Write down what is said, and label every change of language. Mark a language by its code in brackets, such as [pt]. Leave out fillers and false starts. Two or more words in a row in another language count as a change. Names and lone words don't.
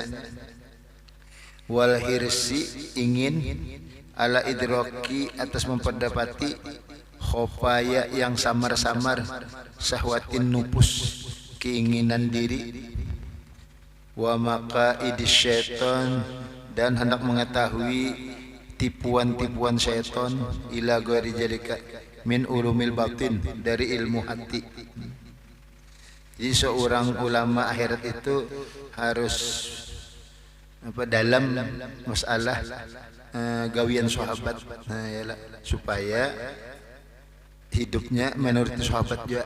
[ar] والحرص [id] ingin, [ar] على إدراك [id] atas memperdapati, khofaya yang samar-samar, [ar] شهوات النفوس [id] keinginan diri, [ar] ومكائد الشيطان [id] dan hendak mengetahui tipuan-tipuan syaitan, [ar] إلى غير ذلك من علوم الباطن [id] dari ilmu hati. Jadi seorang ulama akhirat itu harus dalam masalah gawian sahabat, supaya hidupnya menurut sahabat juga.